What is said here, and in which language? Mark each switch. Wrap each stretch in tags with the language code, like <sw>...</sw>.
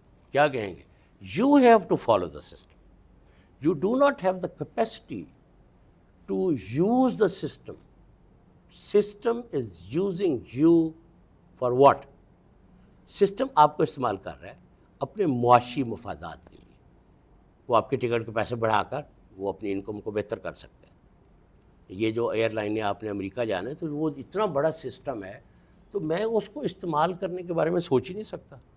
<ur>کیا کہیں گے؟</ur> <en>You have to follow the system. You do not have the capacity to use the system. System is using you for what?</en> <ur>System آپ کو استعمال کر رہا ہے اپنے معاشی مفادات کے لیے. وہ آپ کے ٹکٹ کے پیسے بڑھا کر وہ اپنی انکم کو بہتر کر سکتے ہیں. یہ جو ایئر لائن ہے آپ نے امریکہ جانا ہے تو وہ اتنا بڑا سسٹم ہے تو میں اس کو استعمال کرنے کے بارے میں سوچ ہی نہیں سکتا.</ur>